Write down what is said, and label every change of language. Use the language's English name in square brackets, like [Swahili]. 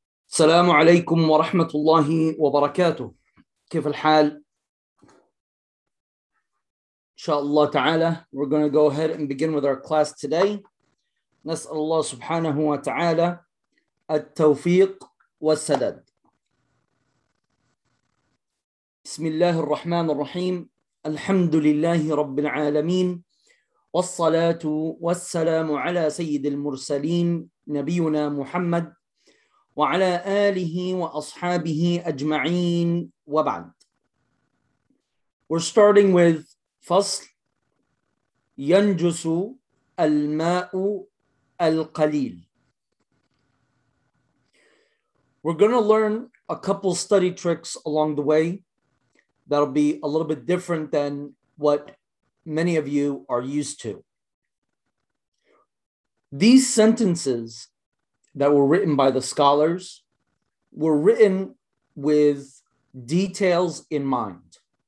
[Arabic] السلام عليكم ورحمة الله وبركاته. كيف الحال؟ إن شاء الله تعالى [English] we're going to go ahead and begin with our class today. [Arabic] نسأل الله سبحانه وتعالى التوفيق والسدد. بسم الله الرحمن الرحيم. الحمد لله رب العالمين والصلاة والسلام على سيد المرسلين نبينا محمد وعلى آله وأصحابه أجمعين وبعد. [English] We're starting with [Arabic] فصل ينجس الماء القليل. [English] We're going to learn a couple study tricks along the way that'll be a little bit different than what many of you are used to. These sentences that were written by the scholars were written with details in mind.